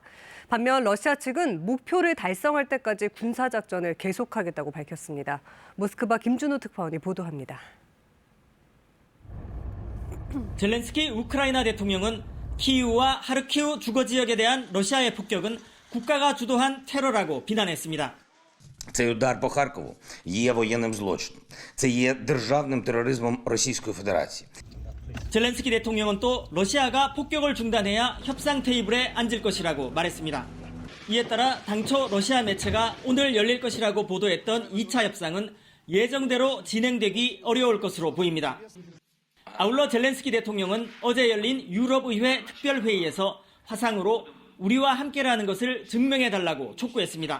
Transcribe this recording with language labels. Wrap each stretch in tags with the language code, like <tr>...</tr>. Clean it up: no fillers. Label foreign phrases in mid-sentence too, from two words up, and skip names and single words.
<ko>반면 러시아 측은 목표를 달성할 때까지 군사작전을 계속하겠다고 밝혔습니다. 모스크바 김준호 특파원이 보도합니다. 젤렌스키 우크라이나 대통령은 키이우와 하르키우 주거 지역에 대한 러시아의 폭격은 국가가 주도한 테러라고 비난했습니다.</ko> <uk>Цей удар по Харкову є воєнним злочином. Це є державним тероризмом Російської Федерації.</uk> <ko>젤렌스키 대통령은 또 러시아가 폭격을 중단해야 협상 테이블에 앉을 것이라고 말했습니다. 이에 따라 당초 러시아 매체가 오늘 열릴 것이라고 보도했던 2차 협상은 예정대로 진행되기 어려울 것으로 보입니다. 아울러 젤렌스키 대통령은 어제 열린 유럽의회 특별회의에서 화상으로 우리와 함께라는 것을 증명해달라고 촉구했습니다.</ko>